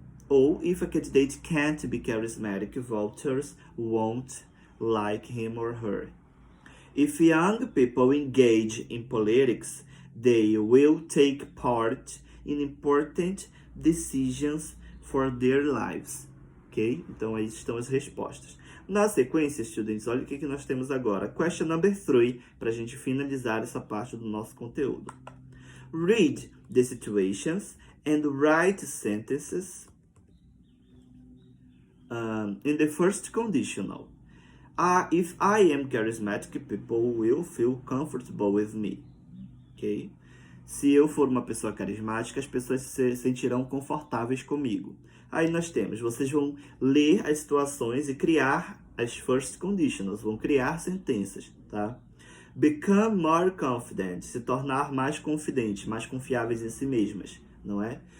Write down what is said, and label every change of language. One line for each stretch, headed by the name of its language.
English: Ou if a candidate can't be charismatic, voters won't like him or her. If young people engage in politics, they will take part in important decisions for their lives. Ok?
Portuguese: Então, aí estão as respostas. Na sequência, students, olha o que nós temos agora.
English: Question number 3,
Portuguese: para a gente finalizar essa parte do nosso conteúdo.
English: Read the situations and write sentences in the first conditional. If I am charismatic, people will feel comfortable with me. Ok?
Portuguese: Se eu for uma pessoa carismática, as pessoas se sentirão confortáveis comigo. Aí nós temos, vocês vão ler as situações e criar as first conditionals, vão criar sentenças, tá?
English: Become more confident,
Portuguese: se tornar mais confidente, mais confiáveis em si mesmas, não é?